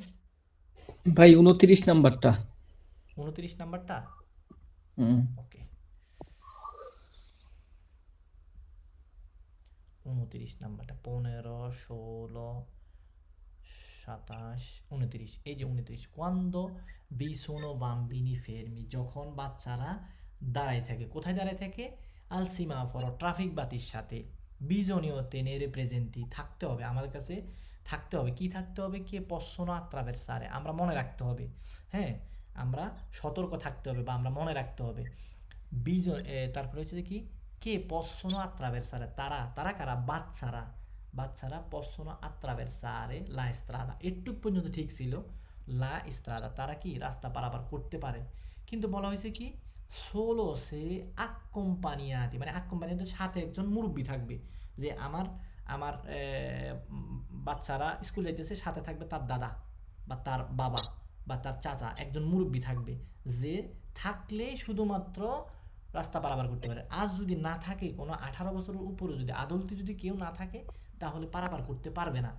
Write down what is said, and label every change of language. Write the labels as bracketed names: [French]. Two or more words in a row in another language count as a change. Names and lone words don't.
[Bangla] ভাই 29 নাম্বারটা। 29 নাম্বারটা, হুম। ওকে। 29 নাম্বারটা 15, 16, 27, 29, এই যে 29, [Italian] quando vi sono bambini fermi, [Bangla] যখন বাচ্চারা দাঁড়ায় থাকে। কোথায় দাঁড়ায় থাকে? [Italian] al semaforo, [Bangla] ট্রাফিক বাতির সাথে। [Italian] bisogna tenere presenti, [Bangla] থাকতে হবে আমাদের কাছে, থাকতে হবে। কি থাকতে হবে? [Italian] কে possono attraversare, [Bangla] আমরা মনে রাখতে হবে। হ্যাঁ, আমরা সতর্ক থাকতে হবে বা আমরা মনে রাখতে হবে। তারপরে হচ্ছে কি, [Italian] che possono attraversare, [Bangla] তারা কারা? বাচ্চারা [Italian] possono attraversare la strada, [Bangla] একটু পর্যন্ত ঠিক ছিল, [Italian] la strada, [Bangla] তারা কি রাস্তা পারাপার করতে পারে। কিন্তু বলা হয়েছে কি, [Italian] solo se accompagnati, [Bangla] মানে accompagnati সাথে একজন মুরব্বি থাকবে, যে আমার বাচ্চারা স্কুল যাইতেছে, সাথে থাকবে তার দাদা বা তার বাবা বা তার চাচা, একজন মুরব্বি থাকবে, যে থাকলে শুধুমাত্র রাস্তা পারাপার করতে পারে। আজ যদি না থাকে, কোনো 18 বছরের উপরে যদি আদলতে যদি কেউ না থাকে, তাহলে পারাপার করতে পারবে না।